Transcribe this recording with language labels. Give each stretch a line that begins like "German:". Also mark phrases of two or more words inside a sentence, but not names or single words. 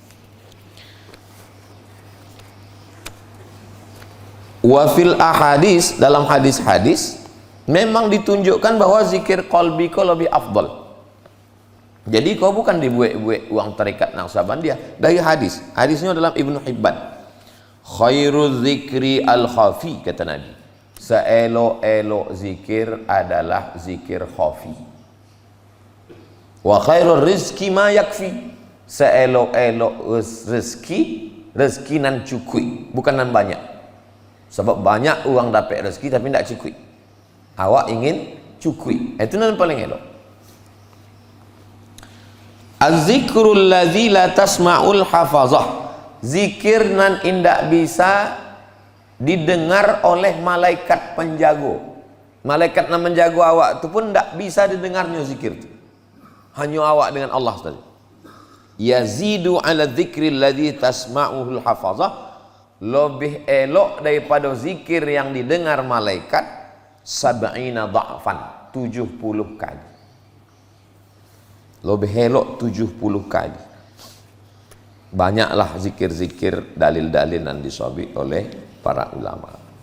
Arabic: وفي الأحاديث,
Indonesian: dalam hadis-hadis memang ditunjukkan bahwa zikir qalbi kau lebih afdal. Jadi kau bukan dibuat-buat uang tarikat Naqsabandiyah. Dari hadis, hadisnya dalam Ibnu Hibban.
Arabic: خير الذكر الخفي,
Indonesian: kata Nabi.
Minangkabau: Seelok-elok zikir adalah zikir khafi.
Arabic: وخير الرزق ما يكفي.
Minangkabau: Seelok-elok rezeki nan cukui, bukan nan banyak. Sebab banyak orang dapat rezeki tapi tidak cukui. Awak ingin cukui, itu yang paling elok.
Arabic: الذكر الذي لا تسمعه الحفظة,
Minangkabau: zikir nan indak bisa didengar oleh malaikat penjago. Malaikat nan menjago awak itu pun tidak bisa didengarnya zikir itu.
Indonesian: Hanya awak dengan Allah saja.
Arabic: يزيد على الذكر الذي تسمعه الحفظة,
Indonesian: lebih elok daripada zikir yang didengar malaikat 70 dha'fan, 70 kali.
Minangkabau: Lebih elok 70 kali.
Indonesian: Banyaklah zikir-zikir, dalil-dalil yang disabit oleh para ulama.